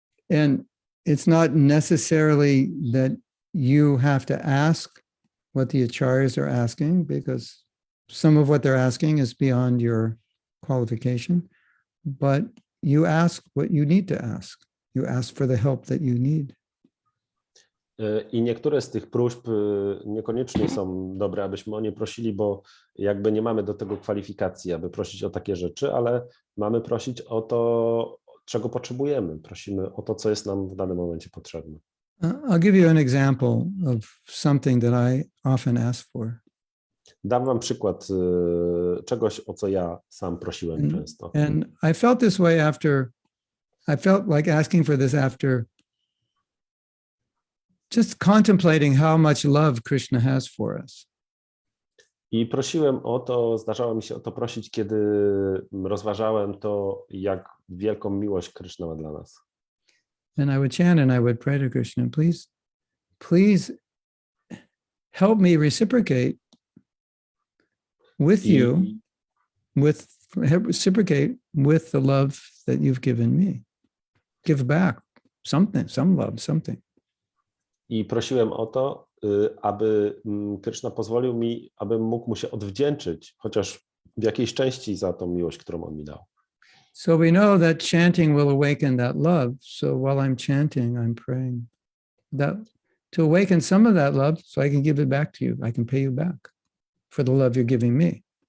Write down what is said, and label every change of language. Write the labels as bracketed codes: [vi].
[en] And it's not necessarily that you have to ask what the acharyas are asking, because some of what they're asking is beyond your qualification, but you ask what you need to ask. You ask for the help that you need. [pl] I niektóre z tych próśb niekoniecznie są dobre, abyśmy o nie prosili, bo jakby nie mamy do tego kwalifikacji, aby prosić o takie rzeczy, ale mamy prosić o to, czego potrzebujemy. Prosimy o to, co jest nam w danym momencie potrzebne. [en] I'll give you an example of something that I often ask for. [pl] Dam wam przykład czegoś, o co ja sam prosiłem często. [en] And I felt this way I felt like asking for this after just contemplating how much love Krishna has for us. [pl] I prosiłem o to, zdarzało mi się o to prosić, kiedy rozważałem to, jak wielką miłość Krishna ma dla nas. [en] And I would chant and I would pray to Krishna, please help me reciprocate with you, reciprocate with the love that you've given me. Give back something, some love, something. [pl] I prosiłem o to, aby Krishna pozwolił mi, abym mógł mu się odwdzięczyć, chociaż w jakiejś części za tą miłość, którą on mi dał. [en] So we know that chanting will awaken that love. So while I'm chanting, I'm praying that to awaken some of that love so I can give it back to you. I can pay you back for the love you're giving me.